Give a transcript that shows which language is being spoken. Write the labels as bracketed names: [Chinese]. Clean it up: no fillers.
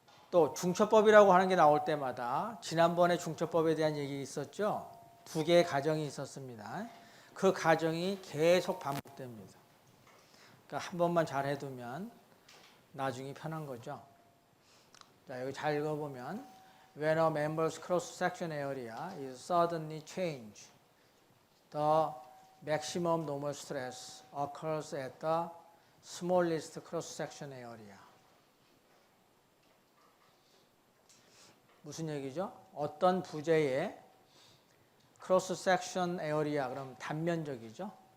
[Korean] 또 중첩법이라고 하는 게 나올 때마다, 지난번에 중첩법에 대한 얘기 있었죠? 2개의 가정이 있었습니다. 그 가정이 계속 반복됩니다. 그러니까 한 번만 잘 해두면 나중이 편한 거죠. 자, 여기 잘 읽어보면 [English] When a member's cross-section area is suddenly changed, the maximum normal stress occurs at the smallest cross-section area. [Korean] 무슨 얘기죠? 어떤 부재의 cross-section area, 그럼 단면적이죠?